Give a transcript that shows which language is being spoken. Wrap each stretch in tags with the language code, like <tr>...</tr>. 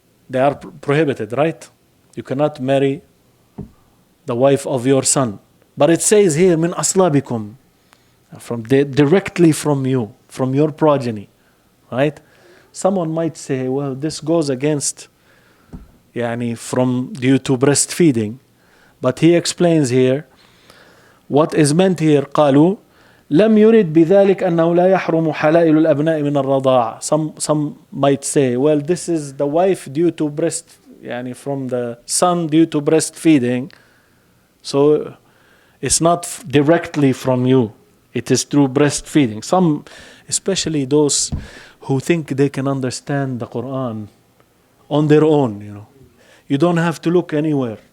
<en>They are prohibited, right? You cannot marry the wife of your son. But it says here,</en> <ar>من أصلابكم,</ar> <en>directly from you, from your progeny, right? Someone might say, well, this goes against, from due to breastfeeding. But he explains here, what is meant here,</en> <ar>قالوا لم يرد بذلك أنه لا يحرم حلائل الأبناء من الرضاعة.</ar> <en>Some might say, well, this is the wife due to from the son due to breastfeeding. So it's not directly from you. It is through breastfeeding. Some, especially those who think they can understand the Quran on their own, You don't have to look anywhere.</en>